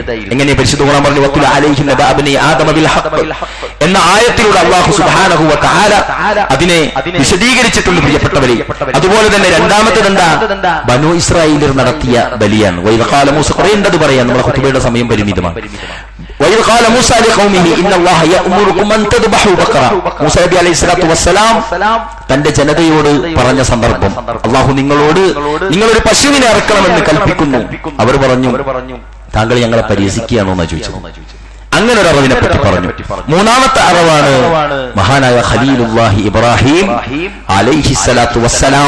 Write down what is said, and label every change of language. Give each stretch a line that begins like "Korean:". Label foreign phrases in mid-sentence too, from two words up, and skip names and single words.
Malayalam: എങ്ങനെ പരിശുദ്ധ ഖുർആൻ പറഞ്ഞു,
Arabic: واتل عليهم نبأ ابني آدم بالحق
Malayalam: എന്ന ആയത്തിലൂടെ
Arabic: الله سبحانه وتعالى
Malayalam: അതിനെ വിശദീകരിച്ചിട്ടുണ്ട് പ്രിയപ്പെട്ടവരെ. അതുപോലെ തന്നെ രണ്ടാമത്തേത് എന്താ? ബനൂ ഇസ്രായേലിൽ നടത്തിയ ബലിയാണ്.
Arabic: وإذ قال موسى,
Malayalam: കുറേണ്ടത് പറയാൻ, നമ്മുടെ ഖുതുബയുടെ സമയം പരിമിതമാണ്.
Arabic: وإذ قال موسى لقومه إن الله يأمركم أن تذبحوا بقرة.
Malayalam: മൂസ നബി
Arabic: عليه الصلاة والسلام
Malayalam: തന്റെ ജനതയോട് പറഞ്ഞ സന്ദർഭം, അള്ളാഹു നിങ്ങളൊരു പശുവിനെ അറക്കണമെന്ന് കൽപ്പിക്കുന്നു. അവർ പറഞ്ഞു, താങ്കൾ ഞങ്ങളെ പരിഹസിക്കുകയാണോ എന്നാ ചോദിച്ചത്. അങ്ങനെ ഒരു അറിവിനെ പറ്റി പറഞ്ഞു. മൂന്നാമത്തെ അറിവാണ് മഹാനായ ഖലീലുല്ലാഹി ഇബ്രാഹിം
Arabic: عليه الصلاة والسلام.